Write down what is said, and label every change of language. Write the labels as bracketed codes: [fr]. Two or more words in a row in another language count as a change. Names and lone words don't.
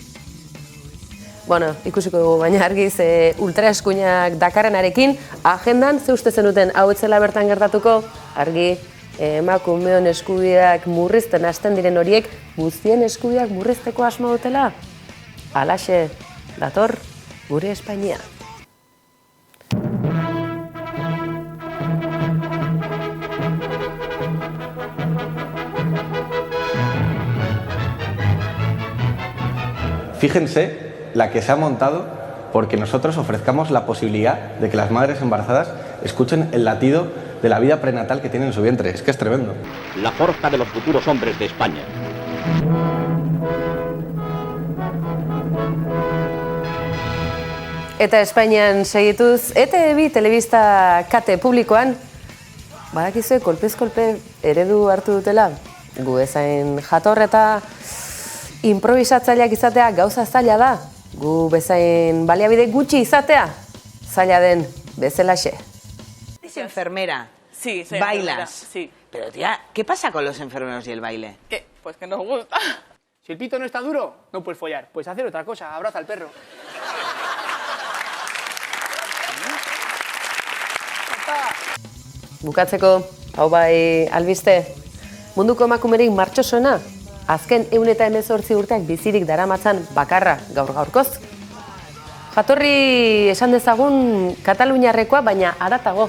[eu] Bueno, ikusiko dugu, baina argiz ultraeskuinak dakarrenarekin, agendan ze uste zenuten hau etzela bertan gertatuko, argi, emakumeon eskubideak murrizten hasten diren horiek guztien eskubideak murrizteko asmo dutela? Halaxe, dator gure Espainia. [es] Fíjense la que se ha montado porque nosotros ofrezcamos la posibilidad de que las madres embarazadas escuchen el latido de la vida prenatal que tienen en su vientre. Es que es tremendo. La forja de los futuros hombres de España. [eu] Eta Espainian segituz, ETV telebista kate publikoan, badakizue kolpez kolpe eredu hartu dutela. Gu ezain jator eta improvisatzaileak izatea gauza zaila da. Gu bezain baliabide gutxi izatea, zaila den bezalaxe. [es] ¿Es enfermera? Sí, soy ¿Bailas? enfermera, sí. Pero tía, ¿qué pasa con los enfermeros y el baile? ¿Qué? Pues que nos gusta. Si el pito no está duro, no puedes follar. Puedes hacer otra cosa, abraza al perro. [eu] Bukatzeko, hau bai albiste, munduko emakumerik martxosoena, azken 118 urteak bizirik daramatzan bakarra gaur-gaurkoz. Jatorri esan dezagun Kataluniarrekoa, baina haratago.